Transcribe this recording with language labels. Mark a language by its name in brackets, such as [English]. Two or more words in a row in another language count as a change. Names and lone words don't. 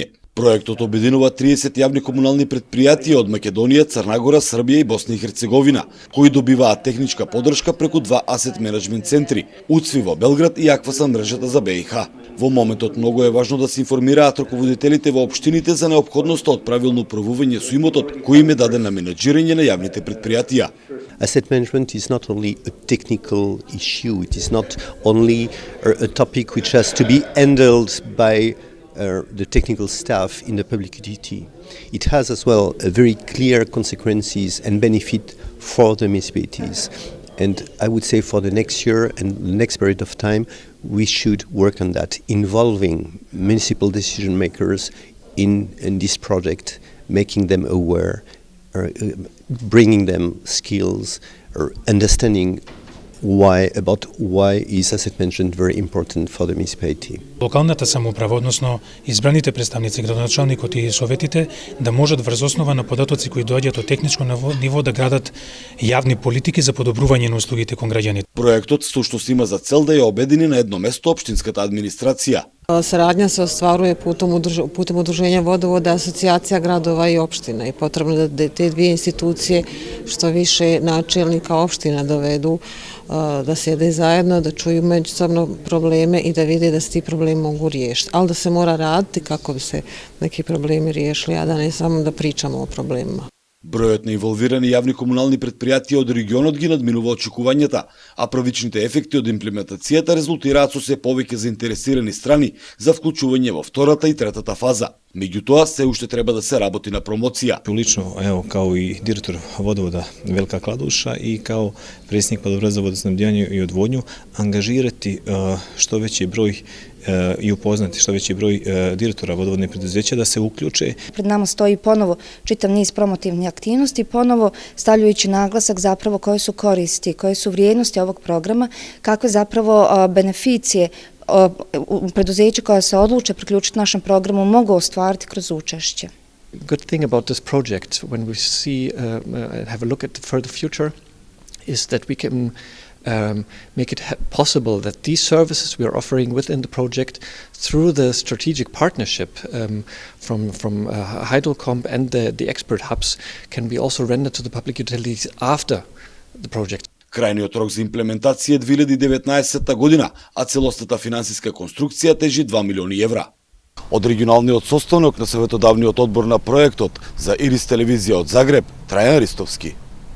[Macedonian] Проектот обединува 30 јавни комунални предпријатија од Македонија, Црна Гора, Србија и Босна и Херцеговина, кои добиваат техничка подршка преку два асет менеджмент центри, УЦВИ во Белград и Акваса мрежата за БиХ. Во моментот многу е важно да се информираат раководителите во општините за неопходноста од правилно управување со имотот кој им е даден на менеджирање на јавните предпријатија. [English] Asset management is not only a technical issue, it is not only a topic which has to be handled by the technical staff in the public utility. It has as well a very clear consequences and benefit for the municipalities. And I would say for the next year and the next period of time, we should work on that, involving municipal decision makers in this project, making them aware, bringing them skills, or understanding why is asset management very important for the municipality. [Macedonian] Локалната самоуправа, односно избраните представници, градоначалникот и советите, да можат врз основа на податоци кои доаѓаат од техничко ниво да градат јавни политики за подобрување на услугите кон граѓаните. Проектот всушност има за цел да ја обедини на едно место општинската администрација. [Bosnian] Saradnja se ostvaruje putem udruženja vodovoda, asocijacija gradova i opština i potrebno da te dvije institucije što više načelnika opština dovedu da sjede zajedno, da čuju međusobno probleme i da vide da se ti problemi mogu riješiti. Ali da se mora raditi kako bi se neki problemi riješili, a da ne samo da pričamo o problemima. [Macedonian] Бројот на инволвирани јавни комунални предпријатија од регионот ги надминува очекувањата, а првичните ефекти од имплементацијата резултираат со се повеќе заинтересирани страни за вклучување во втората и третата фаза. Меѓутоа, се уште треба да се работи на промоција. [Bosnian] Лично, ево, као и директор водовода Велика Кладуша и као председник Падобрад за водоснабдјање и одводњу, ангажирати што веќи број i upoznati što veći broj direktora vodovodnih preduzeća da se uključe. Pred nama stoji ponovo čitav niz promotivnih aktivnosti, ponovo stavljajući naglasak zapravo koje su koristi, koje su vrijednosti ovog programa, kakve zapravo beneficije preduzeća koja se odluče priključiti našem programu mogu ostvariti kroz učešće. [English] Good thing about this project when we see have a look at the further future is that we can make it possible that these services we are offering within the project through the strategic partnership from Heidelcomp and the expert hubs can be also rendered to the public utilities after the project. [Macedonian] Крајниот рок за имплементација е 2019 година, а целостата финансиска конструкција тежи 2 милиони евра. Од регионалниот состанок на Советодавниот одбор на проектот за Ирис телевизија од Загреб, Трајан Ристовски.